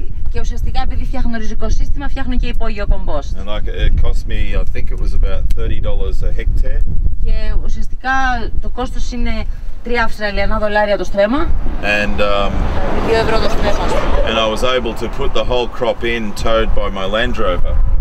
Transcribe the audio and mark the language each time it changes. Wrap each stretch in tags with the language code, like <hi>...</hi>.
<el>Και ουσιαστικά επειδή φτιάχνω ριζικό σύστημα, φτιάχνω και υπόγειο κομπόστ.</el> <en>And like it cost me, I think it was about $30 a hectare.</en> <el>Και ουσιαστικά το κόστος είναι 3 Αυστραλιανά δολάρια το στρέμμα.</el> <en>And</en> <el>2 ευρώ το στρέμμα.</el> <en>and I was able to put the whole crop in towed by my Land Rover.</en>